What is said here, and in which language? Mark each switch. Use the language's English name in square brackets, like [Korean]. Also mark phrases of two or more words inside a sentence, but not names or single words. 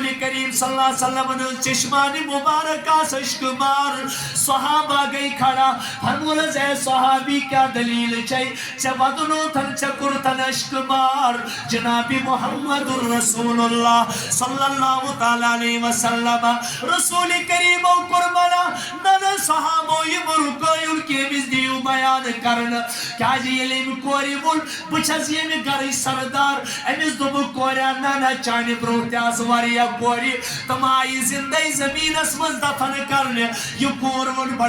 [Kashmiri] کریم [Arabic] صلی اللہ علیہ وسلم [Kashmiri] ہٕنٛز چشمانہِ مبارک آسہٕ اشکہٕ مار صحابہ گٔے کھڑا فرمونس اے صحابی کیا دلیل چھے ژےٚ ودنوتھن ژےٚ کوٚرتھن اشکہٕ مار جناب محمد رسول اللہ [Arabic] صلی اللہ تعالیٰ علیہ وسلم [Kashmiri] رسول کریمو کوٚر منع نہ صحابو یِم رُکٲیُن کہِ أمِس دِیِو بیان کرن کیازِ ییٚلہِ أمۍ کورِ ووٚن بہٕ چھَس ییٚمہِ گرٕچ سردار أمِس دوٚپُکھ کوریا نہ چانہِ برٛونٛہہ تہِ آسہٕ واریاہ کورِ تِم آیہِ زِندَے زٔمیٖنس منٛز دفن کرنہِ یہِ کوٗر ووٚن بڑٕ